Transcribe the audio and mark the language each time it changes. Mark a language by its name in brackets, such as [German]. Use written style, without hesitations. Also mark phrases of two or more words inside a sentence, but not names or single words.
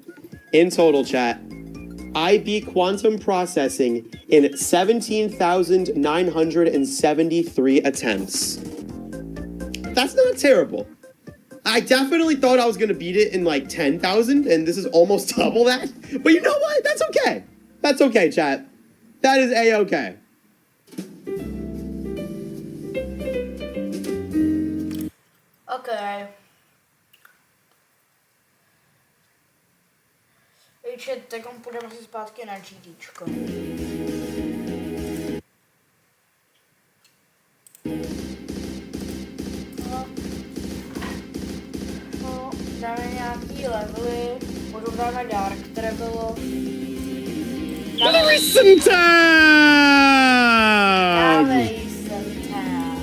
[English] In total, chat, I beat quantum processing in 17,973 attempts. That's not terrible. I definitely thought I was going to beat it in like 10,000, and this is almost double that. But you know what? That's okay. That's okay, chat. That is A-okay. Okay. [Czech] Takže teď půjdeme si zpátky na GDčko. No, dáme nějaký levely, potom dáme Dark, které bylo... Dáme Recent time! Dáme Recent time.